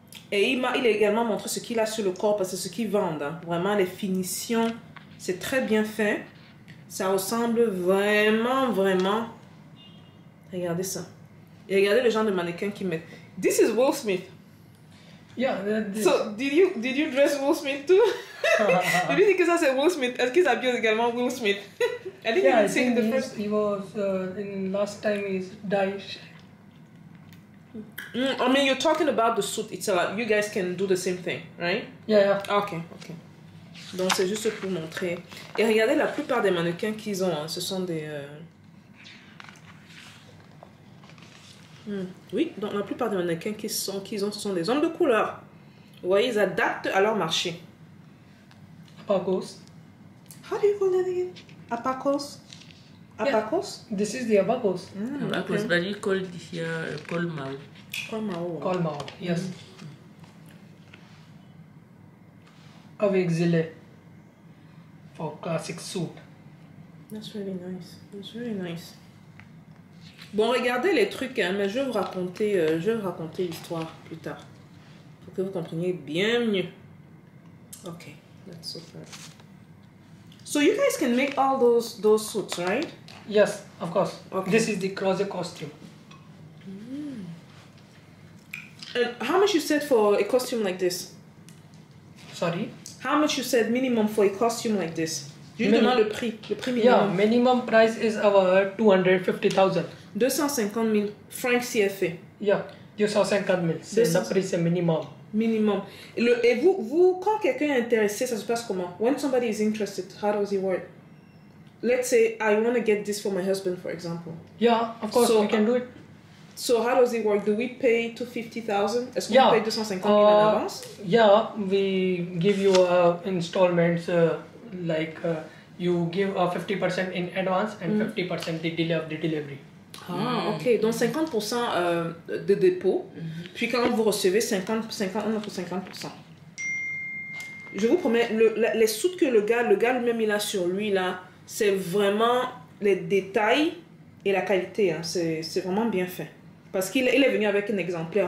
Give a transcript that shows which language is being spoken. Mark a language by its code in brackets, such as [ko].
[fr] Et il a également montré ce qu'il a sur le corps, parce que c'est ce qu'ils vendent. Hein. Vraiment, les finitions, c'est très bien fait. Ça ressemble vraiment, vraiment. Regardez ça. Et regardez le genre de mannequin qu'ils mettent. [en] This is Will Smith. Yeah. So, did you dress Will Smith too? [fr] Je lui dis que ça c'est Will Smith. Est-ce qu'ils habillent également Will Smith? [en] I think Yeah, I think think the first... he was in last time he's died. I mean, you're talking about the suit itself. You guys can do the same thing, right? Yeah. Ok. [fr] Donc, c'est juste pour montrer. Et regardez, la plupart des mannequins qu'ils ont, hein, ce sont des... Oui, donc la plupart des mannequins qu'ils ont, ce sont des hommes de couleur. Vous voyez, ils adaptent à leur marché. [en] Apacos. How do you call that again? Apacos? Apacos? Yeah. This is the Apacos. Apacos, but you call it here Colmao. Colmao, yes. [fr] Avec gilet [en] for classic suit. That's really nice. That's really nice. [fr] Bon, regardez les trucs, hein, mais je vais vous raconter l'histoire plus tard. Pour que vous compreniez bien mieux. [en] Okay, that's super. So you guys can make all those suits, right? Yes, of course. Okay. This is the crochet costume. And how much you said for a costume like this? Sorry? How much you said minimum for a costume like this? [fr] Je lui demande le prix minimum. [en] Yeah, minimum price is our 250,000. [fr] 250 000 francs CFA. [en] Yeah, 250 000. [fr] C'est le prix, c'est minimum. Minimum. Et vous, quand quelqu'un est intéressé, ça se passe comment? [en] When somebody is interested, how does it work? Let's say I want to get this for my husband, for example. Yeah, of course, we can do it. So how does it work? Do we pay 250,000? [fr] Est-ce qu'on paye 250 000 en avance? [en] Yeah, we give you installments like you give 50% in advance and 50% the delay of the delivery. [fr] Ah, ok. Donc 50% de dépôt. Puis quand vous recevez 50, on offre 50%. Je vous promets, les soutes que le gars lui-même il a sur lui là, c'est vraiment les détails et la qualité. Hein. C'est vraiment bien fait. Parce qu'il est venu avec un exemplaire.